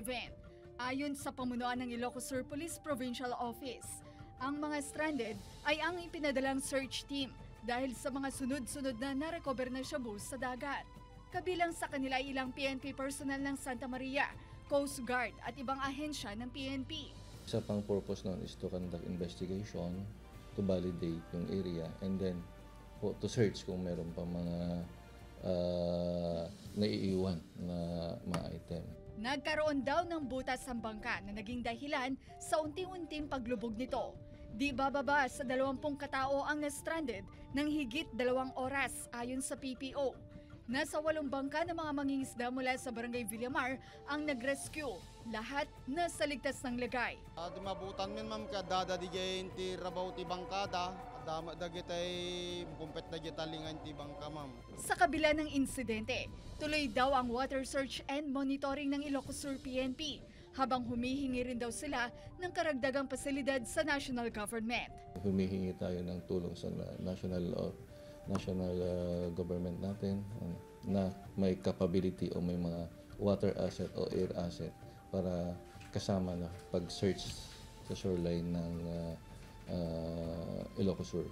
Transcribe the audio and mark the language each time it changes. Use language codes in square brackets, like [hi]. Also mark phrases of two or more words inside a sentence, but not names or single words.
[tl] Ayon sa pamunuan ng Ilocos Sur Police Provincial Office, ang mga stranded ay ang ipinadalang search team dahil sa mga sunod-sunod na narecover na shabu sa dagat. Kabilang sa kanila ay ilang PNP personnel ng Santa Maria, Coast Guard at ibang ahensya ng PNP. Isa pang purpose nun [en] is to conduct investigation, to validate [tl] yung area, [en] and then to search [tl] kung meron pa mga naiiwan na mga item. Nagkaroon daw ng butas ang bangka na naging dahilan sa unti-unting paglubog nito. Di bababa sa 20 katao ang na-stranded ng higit 2 oras ayon sa PPO. Nasa 8 bangka ng mga mangingisda mula sa Barangay Villamar ang nag-rescue. Lahat nasa ligtas ng lagay. [ilo] Di mabutan min ma'am kadada di jay ti rabaw ti bangkada. Dama dagitay kumpet dagitalingan ti bangka ma'am. [tl] Sa kabila ng insidente, tuloy daw ang [en] water search and monitoring [tl] ng Ilocos Sur PNP habang humihingi rin daw sila ng karagdagang pasilidad sa [en] national government. [tl] Humihingi tayo ng tulong sa [en] national government [tl] natin na may capability o may mga [en] water asset [tl] o [en] air asset [tl] para kasama na pag-search sa shoreline ng Ilocos Sur.